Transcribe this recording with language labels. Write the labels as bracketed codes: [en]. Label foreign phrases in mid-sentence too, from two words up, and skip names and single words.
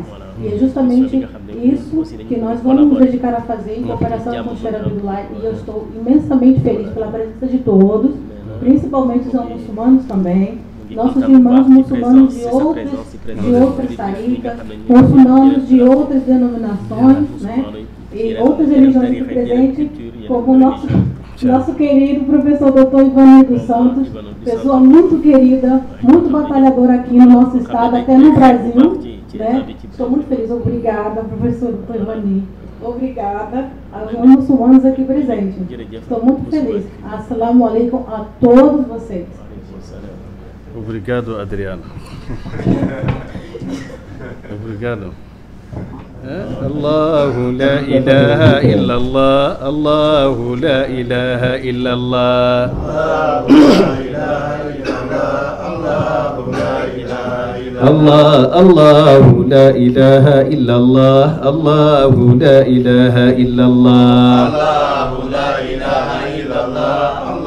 [pt] E é justamente isso que nós vamos nos dedicar a fazer em cooperação com o Sheikh Abdullah, e eu estou imensamente feliz pela presença de todos, principalmente os não muçulmanos também, nossos irmãos muçulmanos de outras taricas, muçulmanos de outras denominações, né, e outras religiões aqui presentes, como o nosso querido professor Dr. Ivani dos Santos, pessoa muito querida, muito batalhadora aqui no nosso estado, até no Brasil, né? Estou muito feliz. Obrigada, professor Dr. Ivani. Obrigada aos muçulmanos aqui presentes. Estou muito feliz. [ar] السلام عليكم [pt] a todos vocês. Obrigado, Adriano. Obrigado. [ar] الله لا إله إلا الله، الله لا إله إلا الله، الله لا إله إلا الله، الله لا إله إلا الله، الله لا إله إلا الله,